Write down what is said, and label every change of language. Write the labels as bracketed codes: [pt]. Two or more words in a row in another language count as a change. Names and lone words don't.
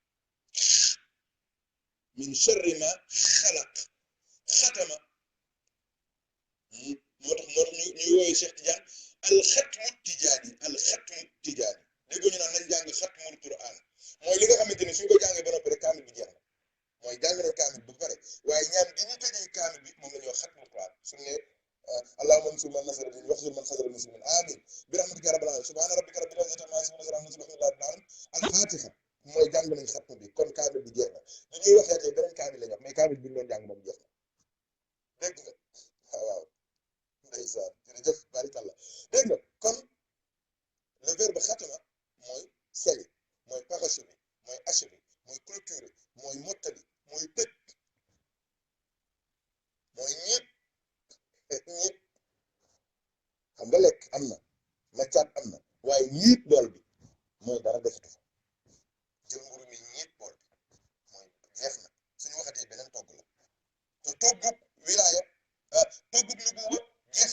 [ar] من شر ما خلق [wo] xatama moo tax ñuy wooyu Cheikh Tidiane [ar] الختم التجاني [wo] déggoo ñu naan nañ jàng [ar] ختم القرآن [wo] mooy li nga xamante ni suñ ko jàngee ba noppi rek kaamil bi jeex na mooy jàng na kaamil ba pare waaye ñaan gi ñu tëjee kaamil bi moom la ñuy wax [ar] ختم القرآن [wo] suñu ne allahumma [ar] انصر من نصر الدين واخذل من خذل المسلمين آمين برحمتك رب العالمين سبحان ربك رب العزة عما يصفون الحمد لله رب العالمين الفاتحة [wo] mooy jàng nañ xatmu bi kon kaamil bi jeex na li ñuy wax yaatee beneen kaamil la ñu wax mais kaamil bi ñu doon jàng moom jeex na dégg nga waaw ndeysaan jërëjëf barikallah dégg nga kon [fr] le verbe [wo] xatama mooy seli mooy parachever mooy achever mooy clôturer mooy mottali mooy tëj mooy ñiit xam nga lekk am na maccaat am na waaye ñiit bool bi mooy dara defatu fa jël mburu mi ñiit bool bi mooy jeex na suñu waxatee beneen togg la te toggub wilaaya toggub nubuwa jeex